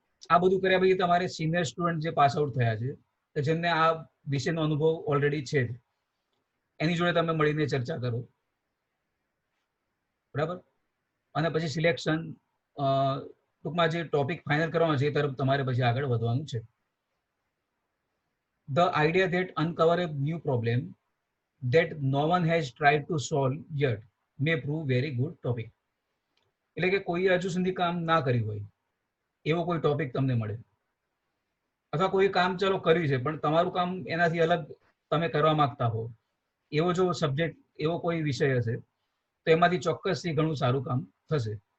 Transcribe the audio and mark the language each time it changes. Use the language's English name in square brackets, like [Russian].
[Gujarati] આ બધું કર્યા પછી તમારે સિનિયર સ્ટુડન્ટ જે પાસ આઉટ થયા છે કે જેમને આ વિષયનો અનુભવ ઓલરેડી છે એની જોડે તમે મળીને ચર્ચા કરો, બરાબર. અને પછી સિલેક્શન, ટૂંકમાં જે ટોપિક ફાઇનલ કરવાનો છે એ તરફ તમારે પછી આગળ વધવાનું છે. [English] The idea that uncover a new problem that no one has tried to solve yet may prove very good topic. [Gujarati] એટલે કે કોઈ હજુ સુધી કામ ના કર્યું હોય એવો કોઈ ટોપિક તમને મળે, અથવા કોઈ કામ ચલો કર્યું છે પણ તમારું કામ એનાથી અલગ તમે કરવા માંગતા હો, એવો જો સબ્જેક્ટ, એવો કોઈ વિષય હશે તો એમાંથી ચોક્કસથી ઘણું સારું કામ થશે.